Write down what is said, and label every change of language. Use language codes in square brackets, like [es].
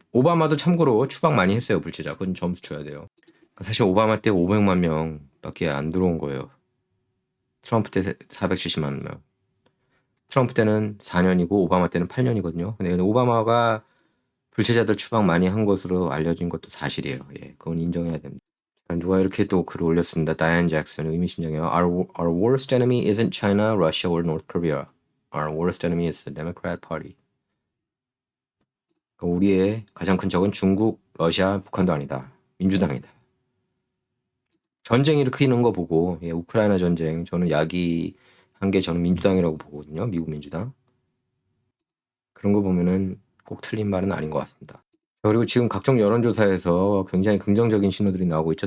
[ko] 오바마도 참고로 추방 많이 했어요. 불체자. 그건 점수 줘야 돼요. 사실 오바마 때 500만 명밖에 안 들어온 거예요. 트럼프 때 470만 명. 트럼프 때는 4년이고 오바마 때는 8년이거든요. 근데 오바마가 불체자들 추방 많이 한 것으로 알려진 것도 사실이에요. 예, 그건 인정해야 됩니다. 누가 이렇게 또 글을 올렸습니다. 다이안 잭슨 의미심장해요. [en] Our worst enemy isn't China, Russia, or North Korea. Our worst enemy is the Democrat Party. [ko] 우리의 가장 큰 적은 중국, 러시아, 북한도 아니다. 민주당이다. 전쟁 일으키는 거 보고 예, 우크라이나 전쟁 저는 야기한 게 저는 민주당이라고 보거든요. 미국 민주당. 그런 거 보면은 꼭 틀린 말은 아닌 것 같습니다. 그리고 지금 각종 여론조사에서 굉장히 긍정적인 신호들이 나오고 있죠.